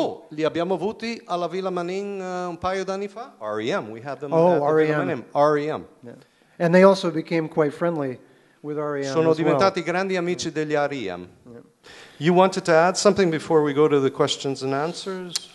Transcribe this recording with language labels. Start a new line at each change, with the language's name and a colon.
Italian: Li abbiamo avuti alla Villa Manin un paio d'anni fa. R.E.M.
English: We had them at the Villa Manin. R.E.M. Yeah. And they also became quite friendly with R.E.M.
Italian: Sono
English: as
Italian: diventati grandi amici degli R.E.M.
English: Yeah. You wanted to add something before we go to the questions and answers?